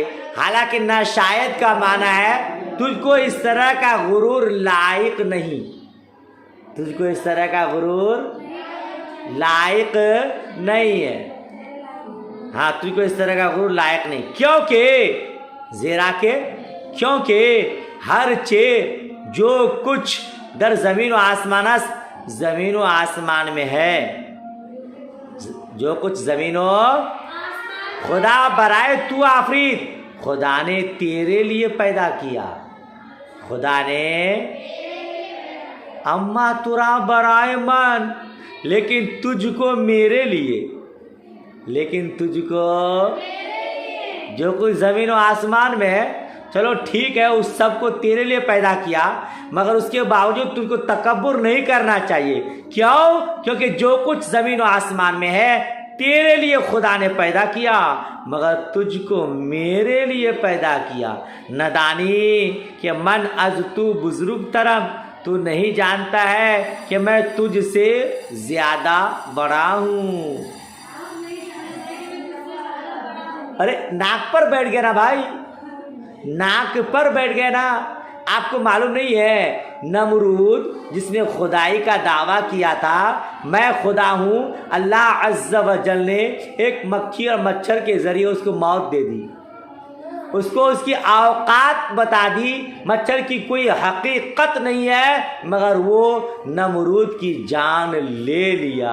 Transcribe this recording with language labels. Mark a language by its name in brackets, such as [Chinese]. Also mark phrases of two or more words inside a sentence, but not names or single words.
[Urdu] حالانکہ نہ شاید کا معنی ہے تجھ کو اس طرح کا غرور لائق نہیں، تجھ کو اس طرح کا غرور لائق نہیں ہے، ہاں تجھ کو اس طرح کا غرور لائق نہیں، کیونکہ زیرا کے کیونکہ ہر چیز جو کچھ [Persian] در زمین و آسمان است، [Urdu] زمین و آسمان میں ہے، جو کچھ زمین و [Persian] خدا برائے تو آفرید، [Urdu] خدا نے تیرے لیے پیدا کیا، خدا نے [Persian] اما ترا برائے من، [Urdu] لیکن تجھ کو میرے لیے، لیکن تجھ کو جو کچھ زمین و آسمان میں ہے، چلو ٹھیک ہے اس سب کو تیرے لیے پیدا کیا، مگر اس کے باوجود تجھ کو تکبر نہیں کرنا چاہیے، کیوں؟ کیونکہ جو کچھ زمین و آسمان میں ہے تیرے لیے خدا نے پیدا کیا، مگر تجھ کو میرے لیے پیدا کیا، [Persian] ندانی کہ من از تو بزرگ ترم، [Urdu] تو نہیں جانتا ہے کہ میں تجھ سے زیادہ بڑا ہوں۔ ارے ناک پر بیٹھ گیا نا بھائی، ناک پر بیٹھ گیا نا، آپ کو معلوم نہیں ہے نمرود جس نے خدائی کا دعویٰ کیا تھا میں خدا ہوں، اللہ عز و جل نے ایک مکھی اور مچھر کے ذریعے اس کو موت دے دی، اس کو اس کی اوقات بتا دی، مچھر کی کوئی حقیقت نہیں ہے، مگر وہ نمرود کی جان لے لیا۔